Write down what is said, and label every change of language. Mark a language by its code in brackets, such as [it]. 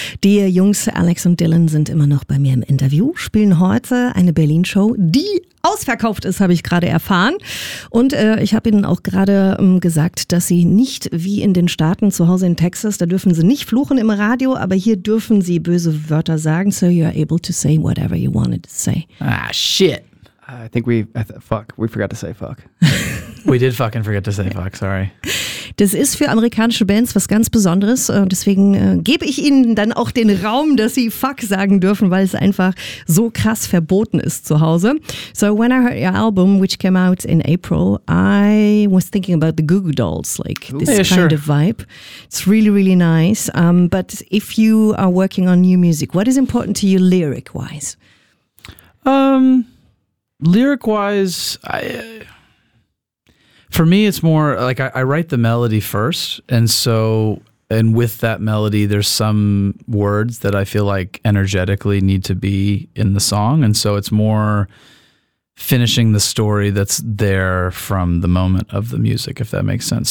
[de] Die Jungs Alex und Dylan sind immer noch bei mir im Interview, spielen heute eine Berlin-Show, die ausverkauft ist, habe ich gerade erfahren. Und ich habe ihnen auch gerade gesagt, dass sie nicht wie in den Staaten zu Hause in Texas, da dürfen sie nicht fluchen im Radio, aber hier dürfen sie böse Wörter sagen. [en] So you are able to say whatever you wanted to say. Ah, shit. I think we forgot to say fuck. We did fucking forget to say fuck, sorry. [de] Das ist für amerikanische Bands was ganz Besonderes. Deswegen gebe ich ihnen dann auch den Raum, dass sie fuck sagen dürfen, weil es einfach so krass verboten ist zu Hause. [en] So when I heard your album, which came out in April, I was thinking about the Goo Goo Dolls, like this yeah, kind sure. of vibe. It's really, really nice. But if you are working on new music, what is important to you lyric-wise? Lyric-wise, for me, it's more like I write the melody first, and so, and with that melody, there's some words that I feel like energetically need to be in the song, and so it's more finishing the story that's there from the moment of the music, if that makes sense.